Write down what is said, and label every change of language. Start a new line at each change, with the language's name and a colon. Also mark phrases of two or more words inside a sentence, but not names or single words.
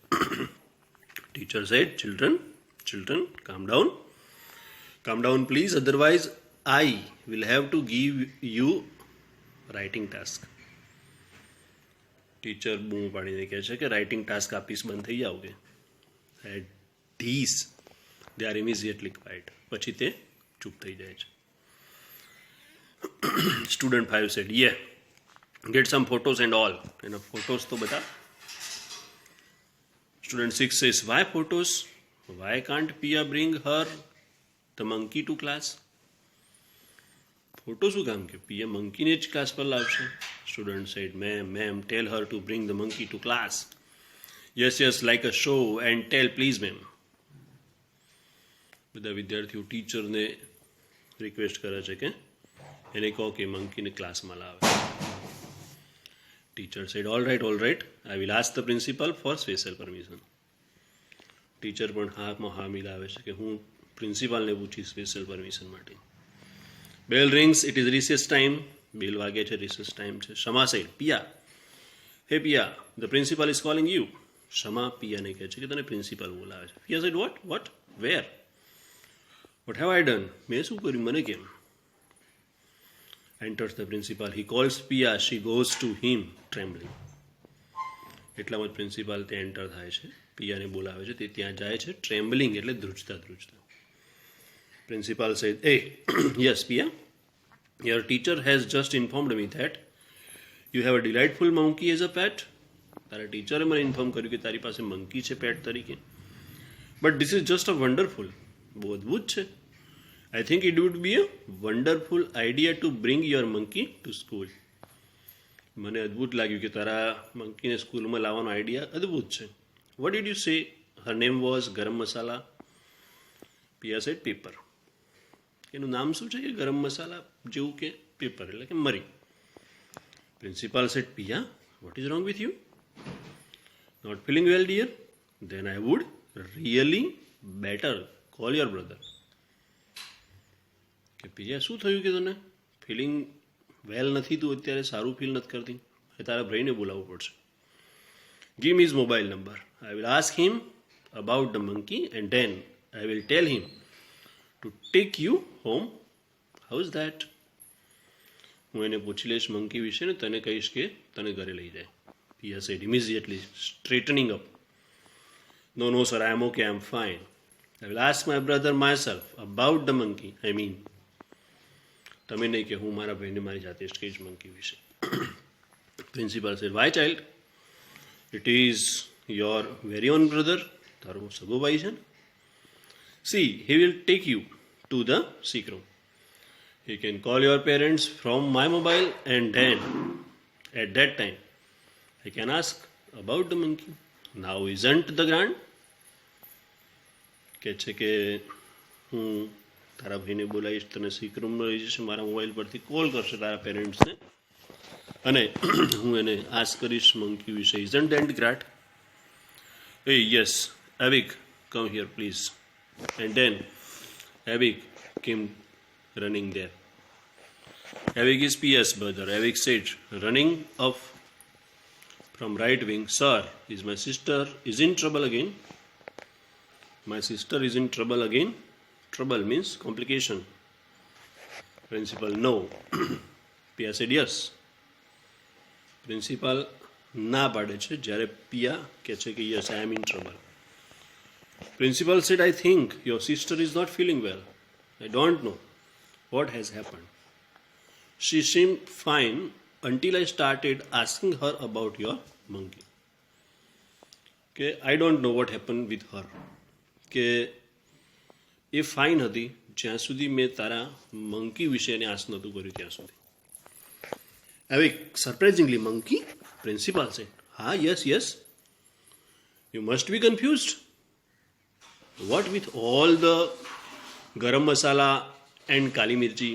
English: Teacher said, children calm down please, otherwise I will have to give you writing task.
Gujarati: ટીચર બૂમ પાડીને કહે છે કે
English: writing task
Gujarati: આપીશ, બંધ થઈ જાવ.
English: કે at this they are immediately quiet.
Gujarati: પછી તે ચૂપ થઈ જાય છે.
English: સ્ટુડન્ટ 5 said, yeah, get some photos and all.
Gujarati: એના ફોટોસ તો બધા.
English: Student 6 says, why photos? Why can't Pia bring her the monkey to class?
Gujarati: ફોટો શું કામ કે પિયા મંકીને જ ક્લાસ પર લાવશે.
English: સ્ટુડન્ટ said, ma'am, tell her to bring the monkey to class. Yes, like a show, and tell please ma'am.
Gujarati: બધા વિદ્યાર્થીઓ ટીચરને રિક્વેસ્ટ કરે છે કે એને કહો કે મંકીને ક્લાસમાં લાવે.
English: Teacher said, all right, I will ask the principal for special permission.
Gujarati: ટીચર પણ હાથમાં હા મિલાવે છે કે હું પ્રિન્સિપાલને પૂછીશ
English: special permission
Gujarati: માટે.
English: Bell rings, it is recess time.
Gujarati: બેલ વાગે છે,
English: recess time
Gujarati: છે.
English: Shama said, Pia, hey Pia, the principal is calling you.
Gujarati: શમા પિયાને કહે છે કે તને પ્રિન્સિપલ બોલાવે છે.
English: Pia said, what, where? What have I done?
Gujarati: મેં શું કર્યું, મને કેમ?
English: Enters the principal. He calls Pia. She goes to him, trembling.
Gujarati: એટલામાં જ પ્રિન્સિપાલ તે એન્ટર થાય છે. પિયાને બોલાવે છે, તે ત્યાં જાય છે, ટ્રેમ્બલિંગ એટલે ધ્રુજતા.
English: પ્રિન્સિપાલ said, hey, yes, Pia, your teacher has just informed me that you have a delightful monkey as a pet.
Gujarati: તારા ટીચરે મને ઇન્ફોર્મ કર્યું કે તારી પાસે મંકી છે પેટ તરીકે.
English: But this is just a wonderful.
Gujarati: બહુ અદ્ભુત છે.
English: I think it would be a wonderful idea to bring your monkey to school.
Gujarati: મને અદ્ભુત લાગ્યું કે તારા મંકીને સ્કૂલમાં લાવવાનો આઈડિયા અદ્ભુત છે.
English: What did you say her name was?
Gujarati: ગરમ મસાલા.
English: Pia said, pepper.
Gujarati: એનું નામ શું છે? કે ગરમ મસાલા જેવું કે પેપર એટલે કે મરી.
English: Principal said, Pia, what is wrong with you? Not feeling well, dear? Then I would really better call your brother.
Gujarati: કે પિયા શું થયું કે તને
English: feeling well
Gujarati: નથી, તું અત્યારે સારું ફીલ નથી કરતી, એ તારા ભાઈને બોલાવવું પડશે.
English: Give me his mobile number. I will ask him about the monkey and then I will tell him to take you home. How is that?
Gujarati: હું એને પૂછી લઈશ મંકી વિશે ને તને કહીશ કે તને ઘરે લઈ જાય.
English: Pia said immediately straightening up, no sir, I am okay, I am fine. I will ask my brother myself about the monkey. I mean,
Gujarati: તમે નહીં કે હું મારા ભાઈને મારી જાતે જ કહીશ મંકી વિશે.
English: પ્રિન્સિપાલ said, why child? It is your very own brother.
Gujarati: તારો સગો ભાઈ છે ને.
English: See, he will take you to the sick room. He can call your parents from my mobile and then at that time I can ask about the monkey. Now isn't the grand?
Gujarati: કે છે કે હું તારા ભાઈને બોલાવીશ, તને સિક રૂમમાં લઈ જશે, મારા મોબાઈલ પરથી કોલ કરશે તારા પેરેન્ટ્સને અને હું એને આસ્ક કરીશ મંકી વિશે.
English: Isn't that great? A yes, Evic, come here please. And then Evic came running there. એવિક ઇઝ Pia's brother. Evic said, running up from right wing, sir, is my sister is in trouble again? My sister is in trouble again? Trouble means complication. Principal, no. Pia said, yes.
Gujarati: Principal ના પાડે છે જ્યારે પિયા કહે છે કે
English: yes I am in trouble. Principal said I think your sister is not feeling well. I don't know what has happened. She seemed fine until I started asking her about your monkey. કે I don't know what happened with her.
Gujarati: કે એ ફાઇન હતી જ્યાં સુધી મેં તારા મંકી વિશે એને આસ નહોતું કર્યું ત્યાં સુધી.
English: હવે surprisingly monkey principal
Gujarati: છે હા
English: yes yes you must be confused. What with all the
Hindi: गरम मसाला
English: and
Hindi: काली मिर्ची.